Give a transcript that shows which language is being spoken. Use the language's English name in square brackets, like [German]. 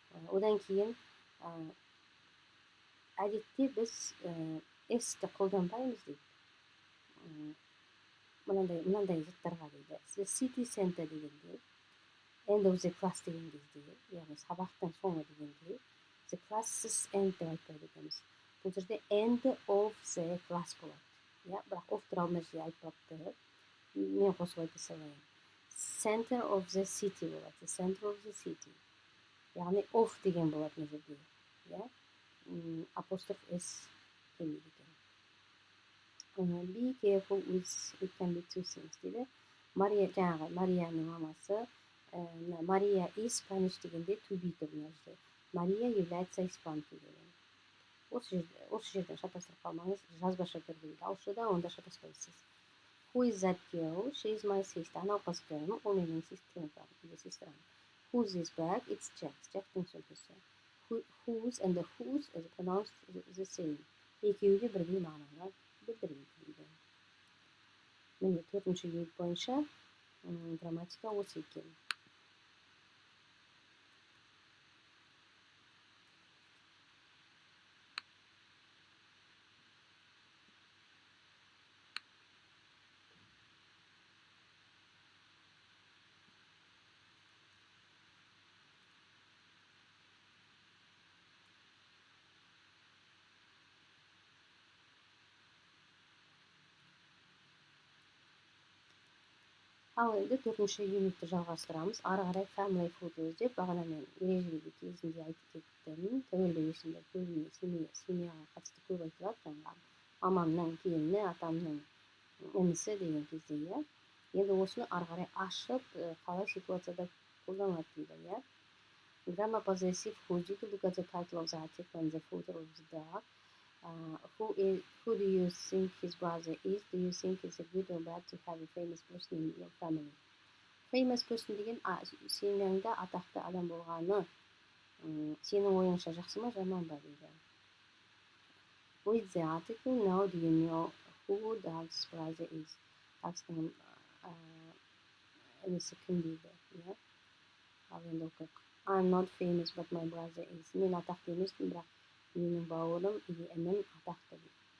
[Kazakh] Одан кейін әдетте біз s-ті қолданбаймыз дейді. Мынандай заттарға дейді. [English] The city center [Kazakh] дегенде, [English] end of the class [Kazakh] деген кезде, яғни сабақтың соңы дегенде, [English] the classes end [Kazakh] деп айтпайды екенбіз. Бұл жерде [English] end of the class болады. [Kazakh] Бірақ of туралы мына жерде айтпапты. Мен қосып айта салайын. [English] Center of the city болады. The center of the city. [Kazakh] Яғни of деген болады мына жерде. Апостроф s келмейді екен. [English] Be careful with it can be two things [Kazakh] дейді. Жаңағы Марияның мамасы. Мария [English] is Spanish [Kazakh] дегенде to be тұр мына жерде. [Russian] Мария является испанкой деген. [Kazakh] Осы жерден шатастырып қалмаңыз. Жазбаша түрде дейді. Ауызшада онда шатаспайсыз. [English] Who is that girl? She is my sister. [Kazakh] Анау қыз кім? Ол менің сестрам. [English] Whose is bag? It's Jack's. [Kazakh] Jack'тың сөмкесі. [English] Whose and the whose is pronounced the same. [Kazakh] Екеуі де бірдей мағынаны білдіреді дейді. Міне 4-ші юнит бойынша грамматика осы екен. Ал енді 4-ші юнитті жалғастырамыз. Ары қарай [English] family photos [Kazakh] деп бағана мен ережелі кезінде айтып кеттім. Тәуелді есімдер көбіне семьяға қатысты көп айтылады. Жаңағы мамамның келіні, атамның інісі деген кезде. Енді осыны ары қарай ашып, қалай ситуацияда қолданылады дейді. [English] Grammar possessive whose. You can look at the title of the article and the photo of the dog. Who do you think his brother is? Do you think it's a good or bad to have a famous person in your family? Famous person [Kazakh] деген семьяңда атақты адам болғаны сенің ойыңша жақсы ма, жаман ба дейді. [English] With the article, now do you know who Doug's brother is? [Kazakh] Doug'стың інісі кім дейді, иә? Ал енді оқиық. [English] I'm not famous, but my brother is. [Kazakh] Мен атақты емеспін, бірақ менің бауырым или інім атақты дейді.